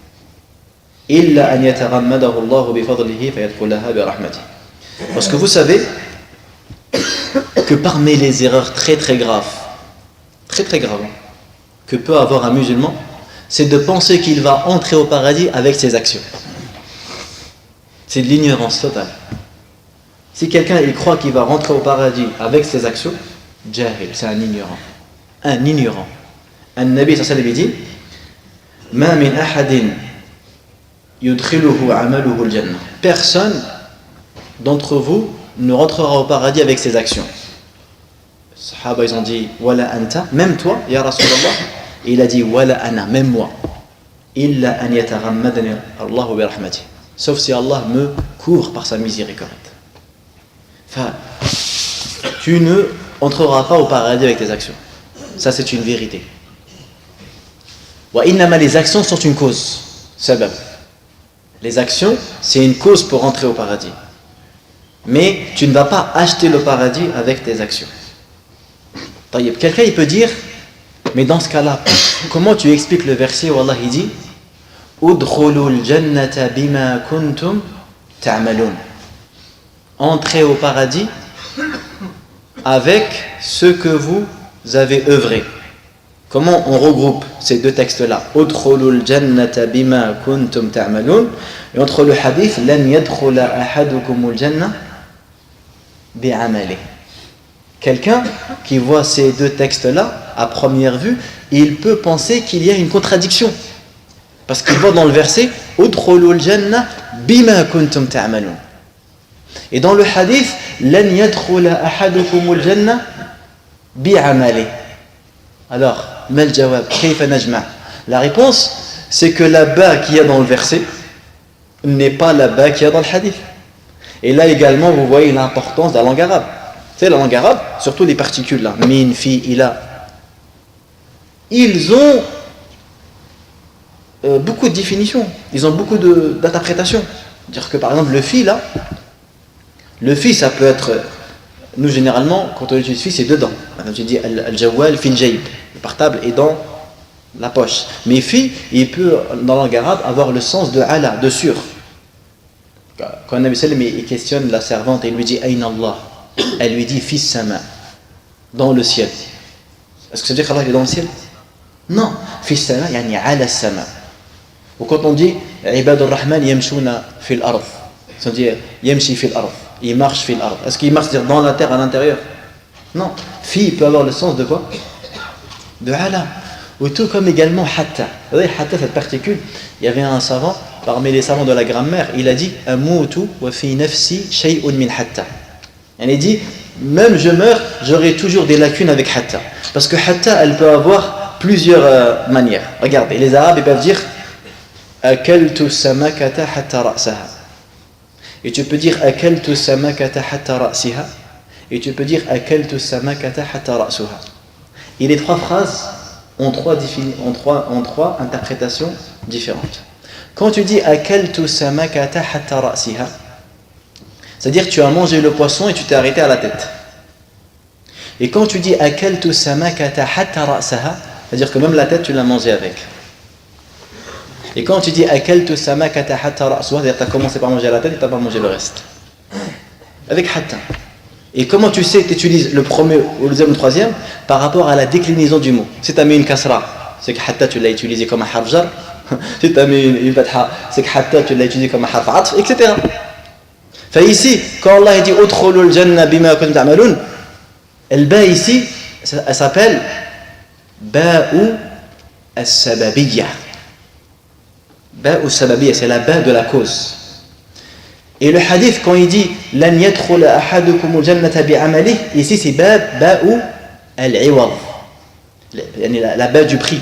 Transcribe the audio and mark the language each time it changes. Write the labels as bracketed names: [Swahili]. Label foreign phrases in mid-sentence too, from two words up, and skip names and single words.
[French] Parce que vous savez que parmi les erreurs très graves, que peut avoir un musulman, c'est de penser qu'il va entrer au paradis avec ses actions. C'est de l'ignorance totale. Si quelqu'un il croit qu'il va rentrer au paradis avec ses actions, jahil, c'est un ignorant. Un ignorant. Un Nabi [Arabic] صلى الله عليه وسلم [French] dit [Arabic] ما من أحد يدخله عمله الجنة. [French] Personne d'entre vous ne rentrera au paradis avec ses actions. Les Sahaba ils ont dit [Arabic] ولا أنت, [French] même toi, [Arabic] يا رسول الله. [French] Et il a dit [Arabic] ولا أنا, [French] même moi. [Arabic] إلا أن يتغمدني الله برحمته. [French] Sauf si Allah me couvre par sa miséricorde. Enfin, tu ne entreras pas au paradis avec tes actions. Ça c'est une vérité. [Arabic] وإنما, [French] les actions sont une cause. Sabab. Les actions, c'est une cause pour entrer au paradis. Mais tu ne vas pas acheter le paradis avec tes actions. Quelqu'un il peut dire, mais dans ce cas-là, comment tu expliques le verset où Allah il dit [Arabic] ادخلوا الجنة بما كنتم تعملون. [French] Entrez au paradis avec ce que vous avez œuvré. Comment on regroupe ces deux textes-là? [Arabic] ادخلوا الجنة بما كنتم تعملون. [French] Et entre le hadith [Arabic] لن يدخل أحدكم الجنة بعملي. [French] Quelqu'un qui voit ces deux textes-là à première vue, il peut penser qu'il y a une contradiction. Parce qu'il voit dans le verset [Arabic] ادخلوا الجنة بما كنتم تعملون. [French] Et dans le hadith, [Arabic] لن يدخل أحدكم الجنة بعملي. Alors, ما الجواب، كيف نجمع'? [French] La réponse, c'est que la ba qu'il y a dans le verset n'est pas la ba qu'il y a dans le hadith. Et là également, vous voyez l'importance de la langue arabe. C'est la langue arabe, surtout les particules là, [Arabic] من، في، إلى. [French] Ils ont beaucoup de définitions, ils ont beaucoup d'interprétations. Dire que par exemple le fi là, le fi ça peut être, nous généralement quand on utilise fi c'est dedans. Maintenant tu dis [Arabic] الجوال في الجيب, [French] le portable est dans la poche. Mais fi, il peut dans la langue arabe avoir le sens de ala, de sûr. Quand Nabi sallam il questionne la servante et il lui dit [Arabic] أين الله, [French] elle lui dit [Arabic] في السماء, [French] dans le ciel. Est-ce que ça veut dire qu'Allah est dans le ciel? Non, [Arabic] في السماء يعني على السماء. [French] Ou quand on dit [Arabic] عباد الرحمن يمشون في الأرض, [French] ça veut dire [Arabic] يمشي في الأرض, [French] il marche [Arabic] في الأرض. [French] Est-ce qu'il marche dans la terre à l'intérieur? Non, fi peut avoir le sens de quoi? De ala. Ou tout comme également hatta. Vous voyez, hatta, cette particule, il y avait un savant, parmi les savants de la grammaire, il a dit [Arabic] أموت وفي نفسي شيء من حتى. [French] Il dit, même je meurs, j'aurai toujours des lacunes avec hatta. Parce que hatta, elle peut avoir plusieurs manières. Regardez, les Arabes, ils peuvent dire [Arabic] أكلت السمكة حتى رأسَها. [French] Et tu peux dire [Arabic] أكلت السمكة حتى رأسِها. [French] Et tu peux dire [Arabic] أكلت السمكة حتى رأسُها. [French] Et les trois phrases ont trois interprétations différentes. Quand tu dis [Arabic] أكلت السمكة حتى رأسِها, [French] c'est-à-dire que tu as mangé le poisson et tu t'es arrêté à la tête. Et quand tu dis [Arabic] أكلت السمكة حتى رأسَها, [French] c'est-à-dire que même la tête tu l'as mangé avec. Et quand tu dis [Arabic] أكلت السمكة حتى رأسُها, [French] c'est-à-dire que tu as commencé par manger la tête et tu n'as pas mangé le reste. Avec hatta. Et comment tu sais que tu utilises le premier ou le deuxième ou le troisième? Par rapport à la déclinaison du mot. Si tu as mis une kasra, c'est que hatta tu l'as utilisé comme un [Arabic] حرف جر. [French] Si tu as mis une fatha, c'est que hatta tu l'as utilisé comme un [Arabic] حرف عطف, [French] etc. Fait ici, quand Allah dit [Arabic] ادخلوا الجنة بما كنتم تعملون, [French] le ba ici, elle s'appelle [Arabic] باء السببية. باء السببية, [French] c'est la ba de la cause. Et le hadith, quand il dit [Arabic] لن يدخل أحدكم الجنة بعمله, [French] ici c'est [Arabic] باء العوض, [French] la ba du prix.